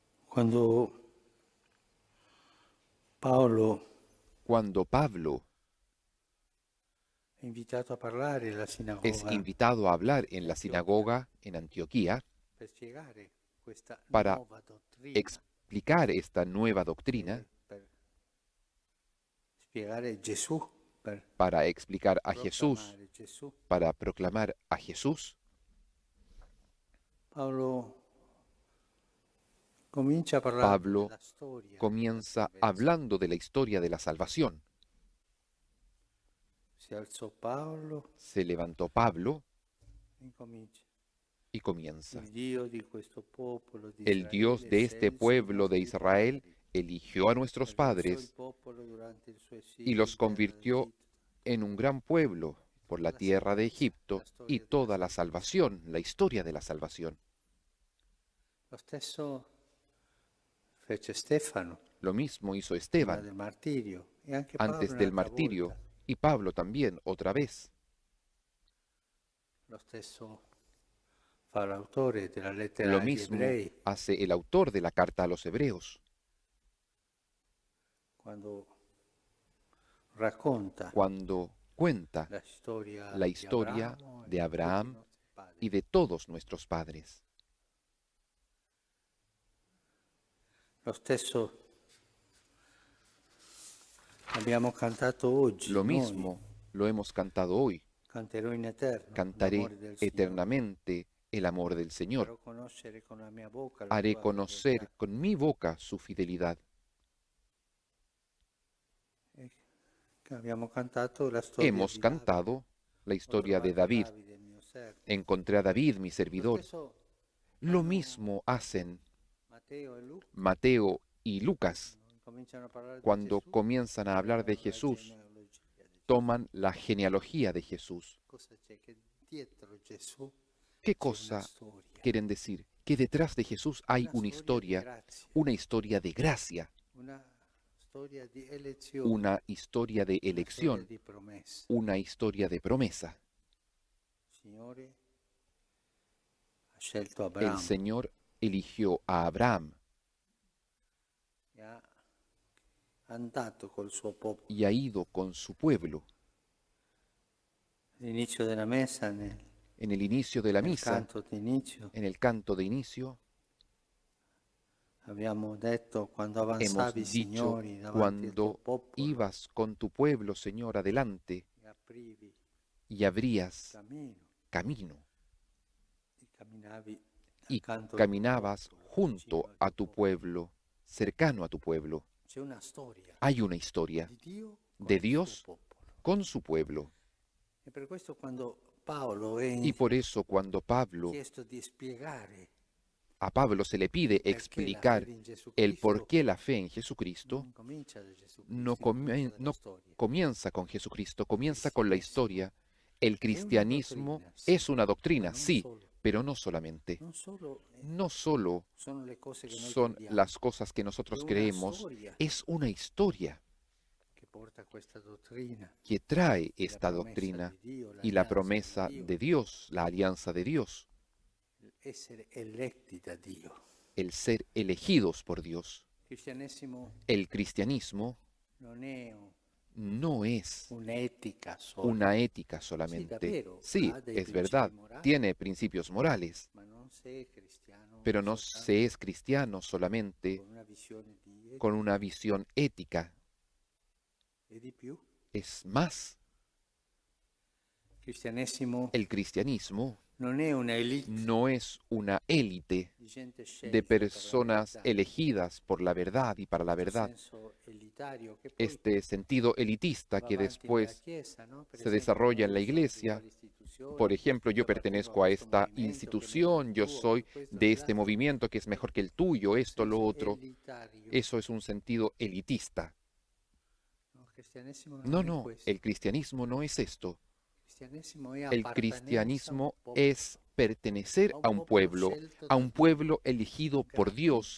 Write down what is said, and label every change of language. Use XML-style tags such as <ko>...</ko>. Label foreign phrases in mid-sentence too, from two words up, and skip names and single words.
<it>Quando Paolo</it> <es>Cuando Pablo</es> <it>è invitato a parlare alla</it> <es>es</es> <it>sinagoga</it> <es>invitado a hablar</es> <it>di</it> <es>en la</es> <it>Antiochia</it> <es>sinagoga en Antioquía</es> <it>per spiegare questa</it> <es>para</es> <it>nuova dottrina,</it> <es>explicar esta nueva doctrina,</es> <it>per spiegare Gesù, per</it> <es>para explicar a Jesús,</es> <it>proclamare Gesù,</it> <es>para proclamar a Jesús,</es> <it>Paolo comincia parlando</it> <es>Pablo</es> <it>della storia della</it> <es>comienza</es> <it>salvezza.</it> <es>hablando de la historia de la salvación.</es> <it>Si alzò Paolo</it> <es>Se levantó Pablo</es> <it>e incomincia.</it> <es>y comienza.</es> <it>Il Dio di questo popolo di</it> <es>El Dios</es> <it>Israele</it> <es>de este</es> <it>scelse i</it> <es>pueblo de</es> <it>nostri</it> <es>Israel</es> <it>padri</it> <es>eligió a</es> <it>e</it> <es>nuestros</es> <it>raisò il</it> <es>padres</es> <it>popolo durante il suo</it> <es>y</es> <it>esilio</it> <es>los</es> <it>in terra</it> <es>convirtió</es> <it>d'Egitto.</it> <es>en un gran pueblo por la</es> <it>Tutta la</it> <es>tierra de</es> <it>salvezza,</it> <es>Egipto</es> <it>la</it> <es>y</es> <it>storia della</it> <es>toda la</es> <it>salvezza.</it> <es>salvación, la historia de la salvación.</es> <it>Lo stesso fece Stefano</it> <es>Lo mismo hizo</es> <it>prima</it> <es>Esteban</es> <it>del martirio e anche Paolo</it> <es>antes del</es> <it>un'altra volta.</it> <es>martirio y Pablo también otra vez.</es> <it>Lo stesso fa l'autore della lettera</it> <es>Lo</es> <it>agli</it> <es>mismo</es> <it>ebrei</it> <es>hace el autor de la carta a los hebreos</es> <it>quando racconta</it> <es>cuando cuenta</es> <it>la storia</it> <es>la</es> <it>di</it> <es>historia</es> <it>Abramo e</it> <es>de</es> <it>di tutti i</it> <es>Abraham</es> <it>nostri padri.</it> <es>y de todos nuestros padres.</es> <it>Lo stesso abbiamo cantato oggi</it> <es>Lo</es> <it>noi,</it> <es>mismo lo hemos cantado hoy.</es> <it>canterò in eterno</it> <es>Cantaré</es> <it>l'amore del Signore.</it> <es>eternamente el amor del Señor.</es> <it>Farò conoscere con la mia bocca la</it> <es>Haré</es> <it>tua</it> <es>conocer</es> <it>fedeltà.</it> <es>con mi boca su fidelidad.</es> <it>E abbiamo cantato la storia</it> <es>Hemos</es> <it>di Davide.</it> <es>cantado la</es> <it>Ho</it> <es>historia de</es> <it>trovato</it> <es>David.</es> <it>Davide, il mio servo.</it> <es>Encontré a David, mi</es> <it>Lo</it> <es>servidor.</es> <it>stesso</it> <es>Lo</es> <it>fanno</it> <es>mismo hacen</es> <it>Matteo e Luca.</it> <es>Mateo y Lucas</es> <it>Cominciano a parlare di</it> <es>cuando</es> <it>Gesù,</it> <es>comienzan a hablar de</es> <it>prendono la</it> <es>Jesús.</es> <it>genealogia di Gesù.</it> <es>Toman la genealogía de Jesús.</es> <it>Cosa c'è? Che dietro Gesù</it> <es>¿Qué</es> <it>c'è una</it> <es>cosa</es> <it>storia,</it> <es>quieren decir? Que detrás de Jesús hay</es> <it>una storia di grazia,</it> <es>una historia de gracia,</es> <it>una storia di elezione,</it> <es>una historia de</es> <it>una storia</it> <es>elección,</es> <it>di promessa.</it> <es>una historia de promesa.</es> <it>Il Signore ha scelto</it> <es>El</es> <it>Abramo</it> <es>Señor eligió a Abraham</es> <it>e ha andato col suo popolo.</it> <es>y ha ido con su pueblo.</es> <it>All'inizio della messa,</it> <es>En el inicio de la</es> <it>nel</it> <es>misa,</es> <it>canto d'inizio,</it> <es>en el canto de inicio,</es> <it>abbiamo detto quando</it> <es>hemos</es> <it>avanzavi,</it> <es>dicho,</es> <it>Signore, davanti al tuo</it> <es>cuando</es> <it>popolo</it> <es>ibas con tu pueblo, Señor, adelante,</es> <it>e aprivi</it> <es>y abrías</es> <it>cammino</it> <es>camino,</es> <it>e camminavi</it> <es>y</es> <it>accanto al tuo</it> <es>caminabas</es> <it>popolo, vicino</it> <es>junto</es> <it>al</it> <es>a</es> <it>tuo</it> <es>tu</es> <it>popolo.</it> <es>pueblo, cercano a tu pueblo.</es> <it>C'è una storia</it> <es>Hay una historia</es> <it>di Dio con</it> <es>de</es> <it>il suo</it> <es>Dios</es> <it>popolo.</it> <es>con su pueblo.</es> <it>E per questo quando Paolo è</it> <es>Y por eso cuando</es> <it>chiesto di spiegare</it> <es>a Pablo se le</es> <it>il</it> <es>pide</es> <it>perché la</it> <es>explicar</es> <it>fede in Gesù</it> <es>el por</es> <it>Cristo,</it> <es>qué la fe en Jesucristo,</es> <it>non comincia da Gesù</it> <es>no,</es> <it>Cristo, incomincia dalla</it> <es>no</es> <it>storia.</it> <es>comienza con Jesucristo,</es> <it>Il</it> <es>comienza con la</es> <it>cristianesimo</it> <es>historia. El</es> <it>è una</it> <es>cristianismo</es> <it>dottrina, sì,</it> <es>es una</es> <it>ma</it> <es>doctrina,</es> <it>non</it> <es>sí,</es> <it>solo.</it> <es>pero no solamente.</es> <it>Non solo</it> <es>No solo</es> <it>sono le cose che noi</it> <es>son</es> <it>crediamo,</it> <es>las cosas que</es> <it>è</it> <es>nosotros</es> <it>una</it> <es>creemos,</es> <it>storia</it> <es>es una historia</es> <it>che porta a questa dottrina,</it> <es>que trae</es> <it>la</it> <es>esta</es> <it>promessa</it> <es>doctrina</es> <it>di Dio,</it> <es>y la</es> <it>l'alleanza di</it> <es>promesa</es> <it>Dio,</it> <es>de Dios, la alianza de Dios,</es> <it>essere eletti da Dio.</it> <es>el ser elegidos por Dios.</es> <it>Il cristianesimo</it> <es>El cristianismo</es> <it>non è</it> <es>no es</es> <it>un'etica sola.</it> <es>una ética</es> <it>Sì,</it> <es>solamente.</es> <it>davvero,</it> <es>Sí,</es> <it>ha dei</it> <es>es</es> <it>principi</it> <es>verdad,</es> <it>morali,</it> <es>tiene principios morales,</es> <it>ma non sei cristiano</it> <es>pero no</es> <it>soltanto</it> <es>se es cristiano solamente</es> <it>con una visione di</it> <es>con</es> <it>etica</it> <es>una visión ética.</es> <it>e di più.</it> <es>Es más,</es> <it>Il cristianesimo</it> <es>el cristianismo</es> <it>non è una elite</it> <es>no es una élite</es> <it>di gente</it> <es>de</es> <it>scelta per la</it> <es>personas</es> <it>verità,</it> <es>elegidas por la verdad y para la</es> <it>questo</it> <es>verdad.</es> <it>senso elitario che poi</it> <es>Este sentido elitista</es> <it>va</it> <es>que</es> <it>avanti nella</it> <es>después</es> <it>Chiesa, no? Per</it> <es>se</es> <it>esempio,</it> <es>desarrolla en</es> <it>io</it> <es>la</es> <it>sono di</it> <es>iglesia.</es> <it>quale istituzione,</it> <es>Por ejemplo, yo</es> <it>io appartengo a</it> <es>pertenezco a</es> <it>questo</it> <es>esta</es> <it>movimento che è meglio del</it> <es>institución, yo</es> <it>tuo,</it> <es>soy</es> <it>che questo</it> <es>de</es> <it>che</it> <es>este</es> <it>l'altro.</it> <es>movimiento que es mejor que el tuyo,</es> <it>Un</it> <es>esto, lo</es> <it>senso</it> <es>otro.</es> <it>elitario.</it> <es>Eso es un sentido elitista.</es> <it>No, il cristianesimo</it> <es>No,</es> <it>non è</it> <es>no,</es> <it>questo.</it> <es>el cristianismo no es esto.</es> <it>Il cristianesimo è</it> <es>El</es> <it>appartenenza a un</it> <es>cristianismo</es> <it>popolo,</it> <es>es pertenecer</es> <it>a un popolo scelto</it> <es>a</es> <it>da</it> <es>un</es> <it>Dio</it> <es>pueblo elegido por Dios</es>